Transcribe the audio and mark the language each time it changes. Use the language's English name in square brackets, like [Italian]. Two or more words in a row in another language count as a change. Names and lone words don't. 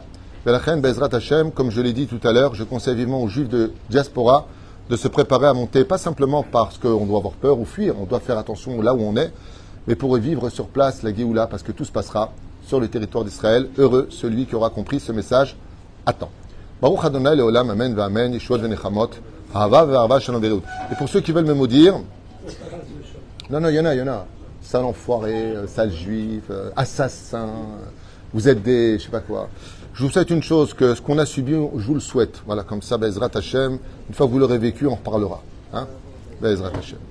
[Hebrew] ולכם, בעזרת השם, [French] comme je l'ai dit tout à l'heure, je conseille vivement aux juifs de diaspora de se préparer à monter, pas simplement parce qu'on doit avoir peur ou fuir, on doit faire attention là où on est, mais pour vivre sur place la Géoula, parce que tout se passera sur le territoire d'Israël. Heureux celui qui aura compris ce message à temps. [Hebrew] ברוך אדוני לעולם, אמן, ואמן, ישועות ונחמות, אהבה ואחוה שלום ורעות. [French] Et pour ceux qui veulent me maudire, non, il y en a. Sale enfoiré, sale juif, assassin, vous êtes des, je sais pas quoi. Je vous souhaite une chose, que ce qu'on a subi, je vous le souhaite. Voilà, comme ça, [Hebrew] בעזרת השם, [French] une fois que vous l'aurez vécu, on reparlera.